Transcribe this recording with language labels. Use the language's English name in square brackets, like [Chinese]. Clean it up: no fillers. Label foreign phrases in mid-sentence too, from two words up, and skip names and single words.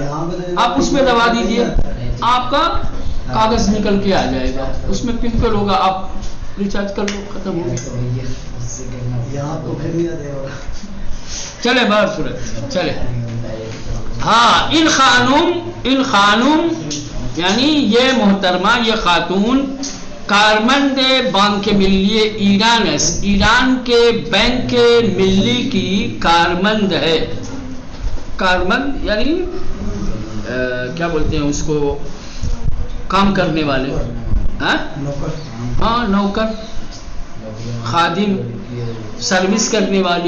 [Urdu] آپ اس میں دبا دیجئے، آپ کا کاغذ نکل کے آ جائے گا، اس میں پنکل ہوگا، آپ ریچارج کر لو، ختم ہو گیا. چلے بہت صورت چلے. ہاں [Persian] ان خانوم [Urdu] یعنی یہ محترمہ، یہ خاتون [Persian] کارمند بانک ملی ایرانس، [Urdu] ایران کے بینک ملی کی کارمند ہے. کارمند یعنی کیا بولتے ہیں اس کو، کام کرنے والے. ہاں نوکر، خادم، سروس کرنے والی.